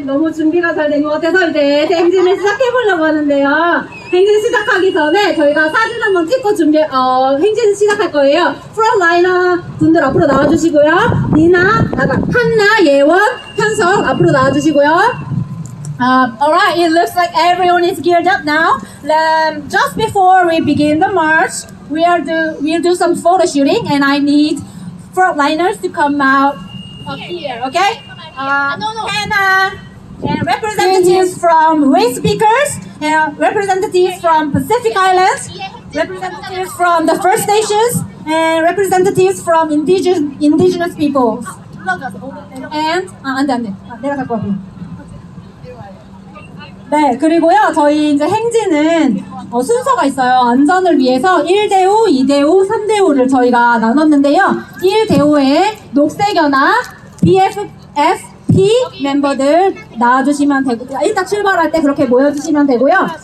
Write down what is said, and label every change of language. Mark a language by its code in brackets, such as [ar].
[ko] 너무 준비가 잘 된 것 같아서 이제 행진을 시작해보려고 하는데요. 행진 시작하기 전에 저희가 사진 한번 찍고 행진 시작할 거예요. 프론라이너 분들 앞으로 나와주시고요. 니나, 한나, 예원, 현석 앞으로 나와주시고요. [en] Alright, it looks like everyone is geared up now. Just before we begin the march, we'll do some photo shooting, and I need frontliners to come out up here, okay? And representatives from Race Speakers, and representatives from Pacific Islands, representatives from the First Nations, and representatives from indigenous peoples. [ko] And 안 돼. 내려갈 것 같아요. 네, 그리고요, 저희 이제 행진은 순서가 있어요. 안전을 위해서 1대5, 2대5, 3대5를 저희가 나눴는데요. 1대5에 녹색연합, BFP 멤버들 나와주시면 되고, 일단 출발할 때 그렇게 모여주시면 되고요.